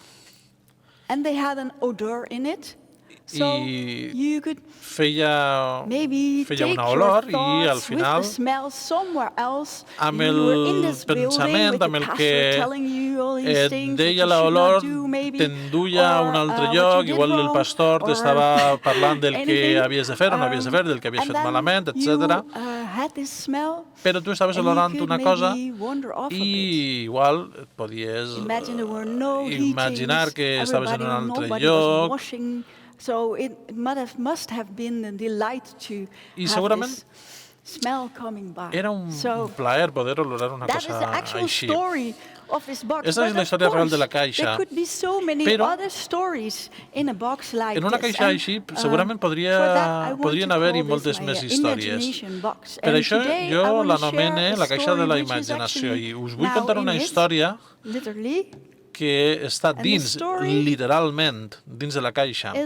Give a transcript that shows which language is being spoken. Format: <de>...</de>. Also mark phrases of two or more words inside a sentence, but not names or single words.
<ca>I feia una olor i al final, amb el pensament, amb el que et deia l'olor, t'enduia a un altre lloc, igual el pastor t'estava parlant del que havies de fer o no havies de fer, del que havies fet malament, etc. Però tu estaves olorant una cosa i igual et podies imaginar que estaves en un altre lloc.</ca> <en>So it must have been a delight to have this smell coming by.</en> <ca>Era un plaer poder olorar una cosa així. Aquesta és la història real de la caixa. Però en una caixa així segurament podrien haver-hi moltes més històries. Per això jo l'anomene la caixa de la imaginació i us vull contar una història que està dins, literalment, dins de la caixa.</ca>